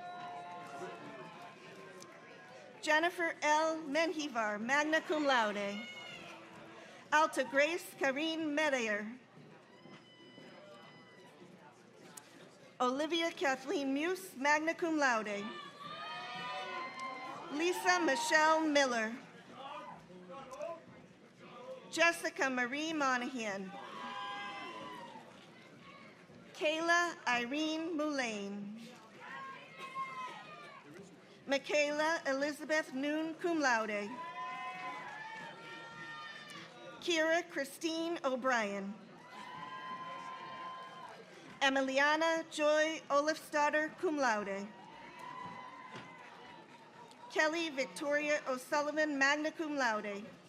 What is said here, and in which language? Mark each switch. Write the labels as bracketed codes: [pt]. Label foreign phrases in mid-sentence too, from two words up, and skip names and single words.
[en] Jennifer L. Menjivar, [la] magna cum laude. [en] Alta Grace Karine Medayer. Olivia Kathleen Muse, [la] magna cum laude. [en] Lisa Michelle Miller. Jessica Marie Monahan. Kayla Irene Mullane. Michaela Elizabeth Noon, [la] cum laude. [en] Kira Christine O'Brien. Emiliana Joy Olafsdotter, [la] cum laude. [en] Kelly Victoria O'Sullivan, [la] magna cum laude.